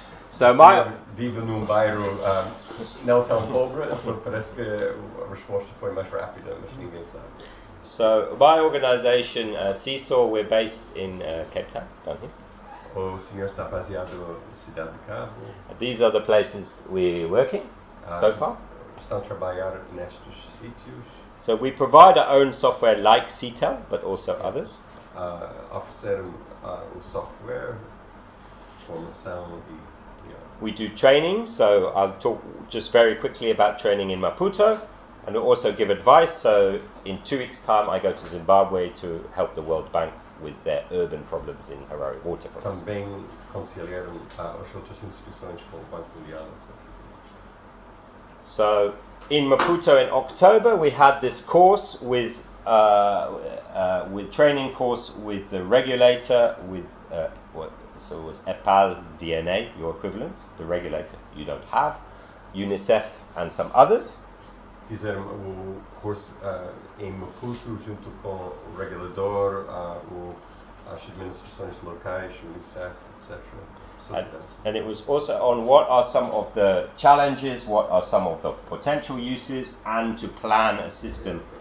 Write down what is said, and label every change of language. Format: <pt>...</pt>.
<en>So my</en> <pt>vivo num bairro não tão pobre, parece que a resposta foi mais rápida, mas ninguém sabe.</pt> <en>So my organization, Seesaw, we're based in Cape Town, down here.</en> <pt>O senhor está baseado na cidade de Cabo.</pt> <en>These are the places we're working so far.</en> <pt>Estão a trabalhar nestes sítios.</pt> <en>So we provide our own software like CTEL, but also others.</en> <pt>Oferecer o software, formação e...</pt> <en>We do training, so I'll talk just very quickly about training in Maputo, and also give advice. So in 2 weeks' time, I go to Zimbabwe to help the World Bank with their urban problems in Harare, water problems.</en> <pt>Também conselheiro as outras instituições com o Banco Mundial.</pt> <en>So, in Maputo in October, we had this course with training course with the regulator, it was EPAL DNA, your equivalent, the regulator you don't have, UNICEF and some others.</en> <pt>Fizeram o curso em Maputo junto com o regulador, as administrações locais, UNICEF, etc.</pt> <en>And it was also on what are some of the challenges, what are some of the potential uses, and to plan a system</en>